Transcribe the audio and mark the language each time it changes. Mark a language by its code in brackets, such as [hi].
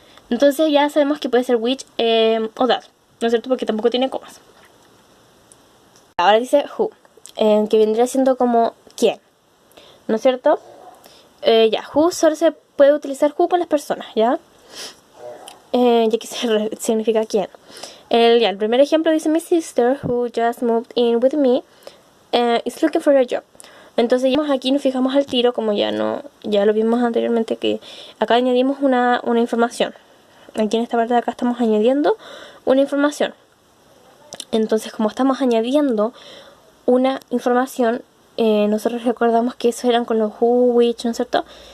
[es] Entonces ya sabemos que puede ser which o that, ¿no es cierto? Porque tampoco tiene comas. Ahora dice who, que vendría siendo como quién, ¿no es cierto? Who solo se puede utilizar who con las personas, ¿ya? Ya que significa quién. El primer ejemplo dice [en] my sister who just moved in with me is looking for a job. [es] Entonces aquí nos fijamos al tiro, como ya lo vimos anteriormente, que acá añadimos una información. Aquí en esta parte de acá estamos añadiendo una información. Entonces, como estamos añadiendo una información, nosotros recordamos que eso eran con los who, which, ¿no es cierto?